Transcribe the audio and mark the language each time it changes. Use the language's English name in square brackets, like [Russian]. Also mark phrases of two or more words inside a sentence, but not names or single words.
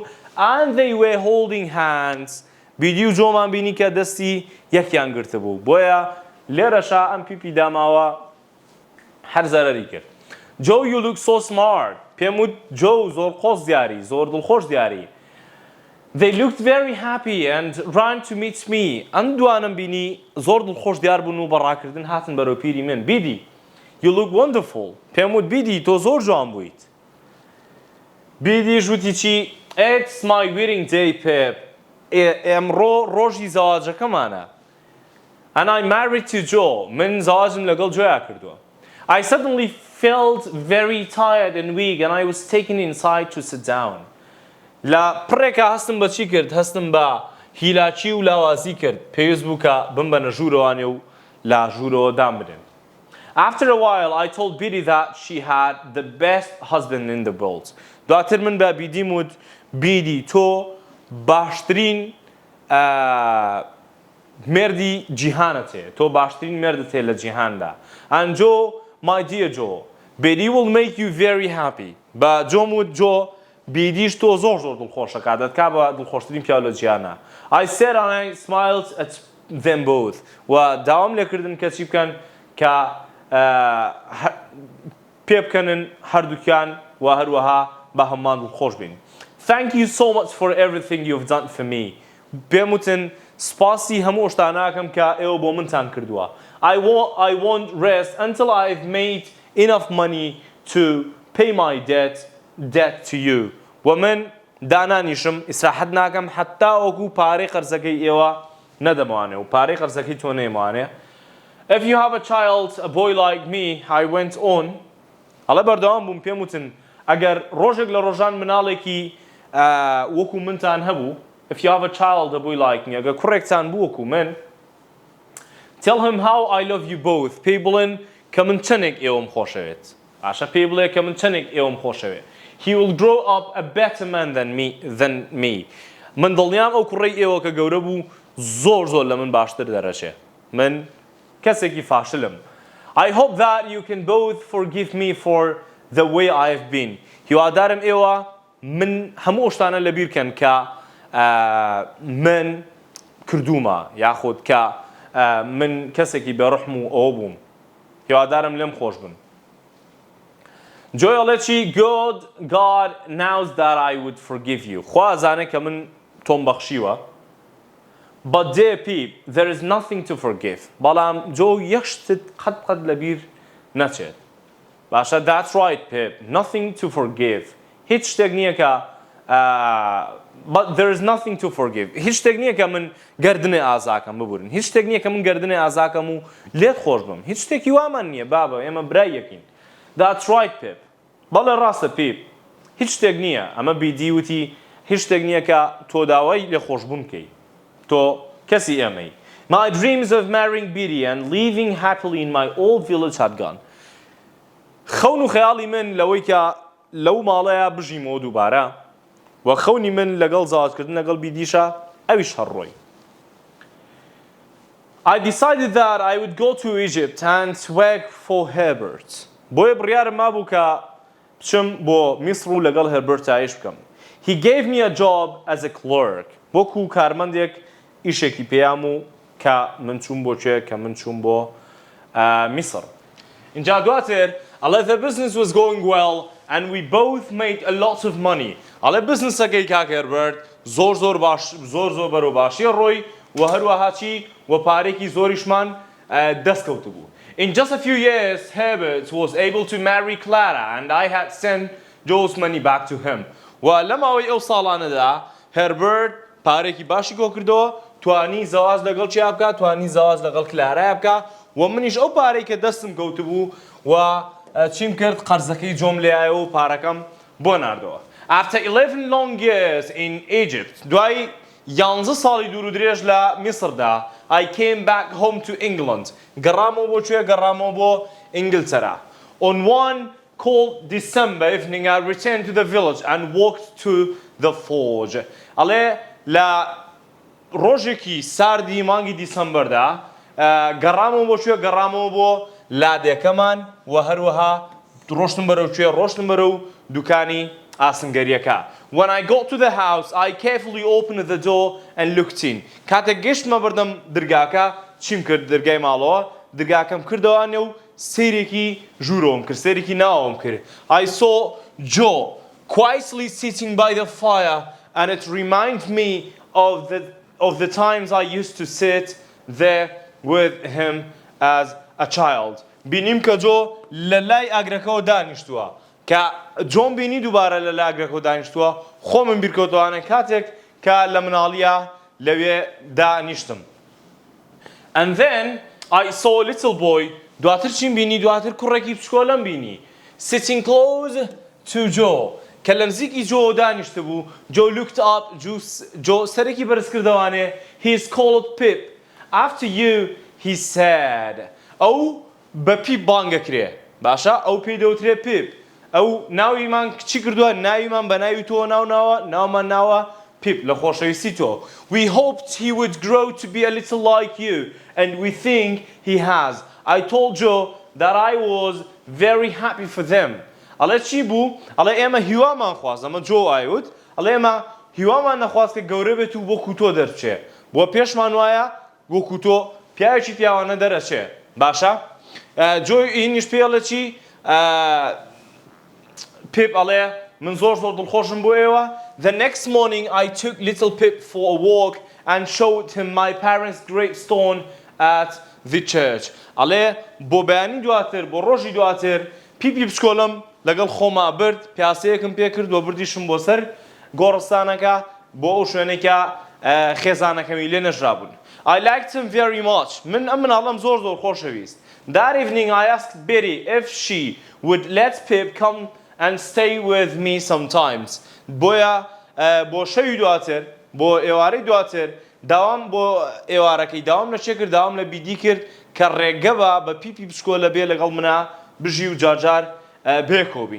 [English] and they were holding hands [Central Kurdish] بیدی و جۆمان بینی کە دەستی یەکیان گرتە بوو بۆیە لێرەشا ئەم پیپی داماوە هەر زەرەری کرد [English] Joe you look so smart [Central Kurdish] پێم وت جۆ زۆر قۆز دیاری زۆر دڵخۆش دیاری [English] They looked very happy and ran to meet me [Central Kurdish] ئەم دوانم بینی زۆر دڵخۆش دیار بوون و بەڕاکردن هاتن بەرەو پیری من بیدی [English] You look wonderful. [Central Kurdish] پێم وت بیدی تۆ زۆر جوان بوویت. [English] بیدی [Central Kurdish] ژووتی چی [English] It's my wedding day Pep. [Central Kurdish] ئێمڕۆ ڕۆژی زەواجەکەمانە. [English] And I married to Joe. [Central Kurdish] من زەواجم لەگەڵ جۆیا کردووە. [English] I suddenly felt very tired and weak and I was taken inside to sit down. [Central Kurdish] لە پڕێکە هەستم بە چی کرد؟ هەستم بە هیلاچی و لاوازی کرد. پێویست بوو کە بمبەنە ژوورەوانێ و لە ژوورەوە دام بدەن. [English] After a while, I told Biddy that she had the best husband in the world. [Central Kurdish] دواتر من بە بیدیم وت بیدی تۆ باشترین مردی جیهانەتێ تۆ باشترین مردتێ لە جیهاندا. [English] And Joe, my dear Joe, Biddy will make you very happy. [Central Kurdish] بە جۆم وت جۆ بیدیش تۆ زۆر دڵخۆشەکە دەتکا بە دڵخۆشترین پیا لە جیانە. [English] I said and I smiled at them both. [Central Kurdish] و داوام لێکردن کە چی بکەن کە پێ بکەنن هەردووکیان و هەروەها بە هەمومان دڵخۆش بین. [English] Thank you so much for everything you've done for me. [Central Kurdish] پێم وتن سپاسی هەموو شتاناکەم کە ئێوە بۆ منتان کردووە. [English] I won't rest until I've made enough money to pay my debt to you. [Central Kurdish] و من دانانیشم ئیسراحەت ناکەم حتا وەکو پارەی قەرزەکەی ئێوە نەدەموانێ و پارەی قەرزەکەی تۆ نەیموانێ. [English] If you have a child, a boy like me, I went on. [Central Kurdish] ئەڵێ بەردەوام بووم پێم وتن ئەگەر ڕۆژێک لە ڕۆژان مناڵێکی وەکو منتان هەبوو [English] if you have a child, a boy like me, [Central Kurdish] ئەگەر کوڕێکتان بوو وەکو من [English] tell him how I love you both. [Central Kurdish] پێی بڵێن کە من چەندێک ئێوەم خۆشەوێت. ئاشە پێی بڵێ کە من چەندێک ئێوەم خۆشەوێت. [English] He will grow up a better man than me. [Central Kurdish] من دڵنیام ئەو کوڕەی ئێوە کە گەورە بوو زۆر لە من باشتر دەرەچێ. من کەسێکی فاشلم. [English] I hope that you can both forgive me for the way I've been. [Central Kurdish] هیوادارم ئێوە من هەموو شتانە لەبیر کەن کە من کردومە یاخود کە من کەسێکی بێڕەحم و ئەوە بووم. هیوادارم لێم خۆش بن. جۆیڵێکی [English] God knows that I would forgive you. [Central Kurdish] خوا ئەزانێ کە من تۆم بەخشیوە. [English] But dear Pete, there is nothing to forgive. [Central Kurdish] بەڵام جۆ یەک شتت قەت لەبیر نەچێت. [English] باشە that's right Pete. Nothing to forgive. [Central Kurdish] هیچ شتێک نییە کە [English] but there is nothing to forgive. [Central Kurdish] هیچ شتێک نییە کە من گەردنێ ئازاکەم ببورن. هیچ شتێک نییە کە من گەردنێ ئازاکەم و لێت خۆش بم. هیچ شتێکی وامان نییە بابە ئێمە برای یەکین. [English] That's right Pip. [Central Kurdish] بەڵێ ڕاستە Pip. هیچ شتێک نییە ئەمە بیدی وتی هیچ شتێک نییە کە تۆ داوای لێ خۆشبوون بکەی. تۆ کەسی ئێمەی. [English] My dreams of marrying Biddy and living happily in my old village had gone. [Central Kurdish] خەون و خەیاڵی من لەوەی کە لەو ماڵەیە بژیمەوە دووبارە و خەونی من لەگەڵ زاواجکردن لەگەڵ بیدیشە ئەویش هەڕۆی. [English] I decided that I would go to Egypt and work for Herbert. [Central Kurdish] بۆیە بڕیارم مابوو کە بچم بۆ میسر و لەگەڵ هێربەرت ئایش بکەم. [English] He gave me a job as a clerk. [Central Kurdish] وەکو کارمەندێک ئیشێکی پێیام و کە من چووم بۆ چێ کە من چووم بۆ میسر. اینجا دواتر ئەڵێ [English] the business was going well and we both made a lot of money. [Central Kurdish] ئەڵێ بزنسەکەی کاک هێربەرت زۆر بەرەو باشیە ڕۆی و هەروەها چی و پارێکی زۆریشمان دەستکەوت بوو. [English] In just a few years, Herbert was able to marry Clara and I had sent Joe's money back to him. [Central Kurdish] و لەماوەی ئەو ساڵانەدا هێربەرت پارێکی باشی کۆ کردەوە توانی زەواز لەگەڵ چیا بکات توانی زەواز لەگەڵ کلارای بکات و منیش ئەو پارەی کە دەستم کەوت بوو و چیم کرد قەرزەکەی جۆم لێایە و پارەکەم بۆ ناردەوە. [English] After 11 long years in Egypt, [Central Kurdish] دوای 11 ساڵی دوور و درێژ لە میسردا [English] I came back home to England. [Central Kurdish] گەڕامەوە بۆ کوێ گەڕامەوە بۆ ئینگلتەرا. [English] On one cold December evening I returned to the village and walked to the forge. [Central Kurdish] ئەڵێ لە ڕۆژێکی ساردی مانگی دیسەمبەردا گەڕامەوە بۆ کوێ گەڕامەوە بۆ لادێکەمان و هەروەها ڕۆشتم بەرەو کوێ ڕۆشتم بەرەو دوکانی ئاسنگەریەکە. [English] When I got to the house, I carefully opened the door and looked in. [Central Kurdish] کاتێک گەشتمە بەردەم دەرگاکە چیم کرد دەرگای ماڵەوە دەرگاکەم کردەوانێ و سیرێکی ژوورەوەم کرد سیرێکی ناوەم کرد. [English] I saw Joe quietly sitting by the fire and it reminded me of the times I used to sit there with him as a child. [Central Kurdish] بینیم کە جۆ لە لای ئاگرەکەەوە دانیشتووە کە جۆم بینی دووبارە لە لای ئاگرەکەەوە دانیشتووە خۆمم بیرکەوتوانە کاتێک کە لە مناڵیە لەوێ دانیشتم. [English] And then I saw a little boy [Central Kurdish] دواتر چیم بینی دواتر کوڕێکی بچکۆلەم بینی [English] sitting close to Joe [Central Kurdish] کە لە نزیکی جۆ دانیشتە بوو. [English] Joe looked up [Central Kurdish] جۆ سەرێکی بەرز کردەوانێ [English] he is called Pip. After you he said [Central Kurdish] ئەو بە پیپ بانگەکرێ باشە ئەو پێی دەوترێ پیپ ئەو ناویمان چی کردووە ناویمان بە ناوی تۆ ناومان ناوە پیپ لە خۆشەویستی تۆ. [English] We hoped he would grow to be a little like you and we think he has. I told Joe that I was very happy for them. [Central Kurdish] ئەڵێ چی بوو ئەڵێ ئێمە هیوامان خواست ئەمە جۆ ئایوت ئەڵێ ئێمە هیوامان نەخواست کە گەورە بێت و وەکو تۆ دەرچێ بۆ پێشمان وایە وەکو تۆ پیاوێکی پیاوانە دەرەچێ باشە جۆی ئینیش پێڵە چی پێپ ئەڵێ من زۆر دڵخۆشم بۆ ئێوە [English] The next morning I took little Pip for a walk and showed him my parents' gravestone at the church. [Central Kurdish] ئەڵێ بۆ بەیانی دواتر بۆ ڕۆژی دواتر پیپی بچکۆڵم لەگەڵ خۆما برد پیاسەیەکم پێ کرد و بردیشم بۆ سەر گۆڕستانەکە بۆ ئەو شوێنێکە خێزانەکەمی لێ نەژرابوون. [English] I liked him very much. [Central Kurdish] من ئەڵەم زۆر خۆشەویست. [English] That evening I asked Betty if she would let Pip come and stay with me sometimes. [Central Kurdish] بۆیە بۆ شەوی دواتر بۆ ئێوارەی دواتر داوام بۆ ئێوارەکەی داوام لە چێ کرد داوام لە بیدی کرد کە ڕێگە بە پیپی بچکۆلە بێ لەگەڵ منە بژی و جارجار بێکۆبین.